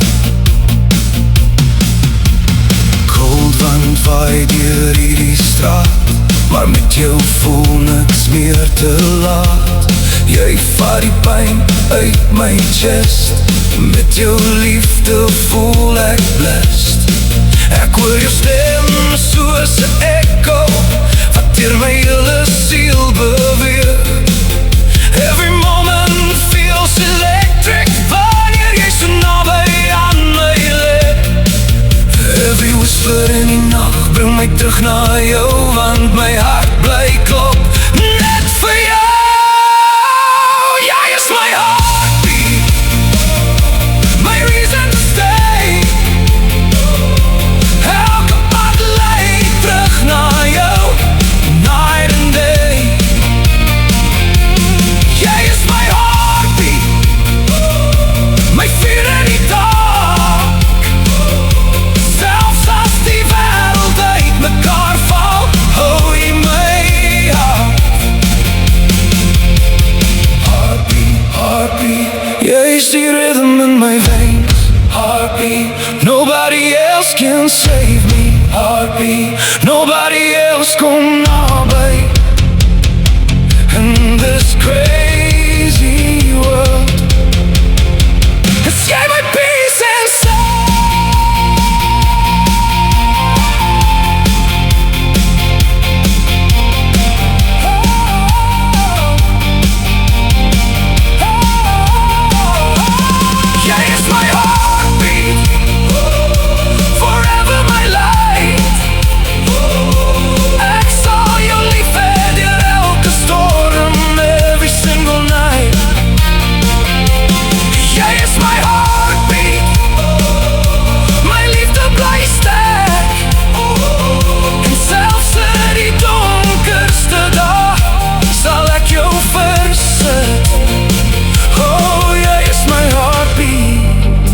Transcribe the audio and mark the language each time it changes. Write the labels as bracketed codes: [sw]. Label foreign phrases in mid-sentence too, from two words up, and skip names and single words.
[en] Cold wind [af] waai deur hierdie straat, maar met jou voel niks meer te laat. Jy vat die pyn uit my chest, met jou liefde voel ek blessed. Ek hoor jou stem soos 'n echo, wat deur my hele siel beweeg. [en] Every moment feels electric, [af] wanneer jy so naby aan my lê. [en] Every whisper in [af] die nacht bring my terug na jou, want my hart bly klop net vir jou. Jy is my heartbeat, [en] my reason to stay. [af] Elke pad lei terug na jou, [en] night and day. [af] Jy is my heartbeat, my vuur in die dag. Selfs as die wêreld uit mekaar val, hou jy my hart. Heartbeat, heartbeat, jy's die rhythm [en] in my veins. Heartbeat, nobody else can save me. Heartbeat, nobody else [af] kom naby. [en] In this crazy world, 'cause [af] jy my [en] peace and [af] jy is my [en] heartbeat, forever my light. [af] Ek sal jou lief hê deur elke storm, [en] every single night. [af] Jy is my heartbeat, my liefde bly sterk. En selfs in die donkerste dag, sal ek jou versit. Oh, jy is my heartbeat.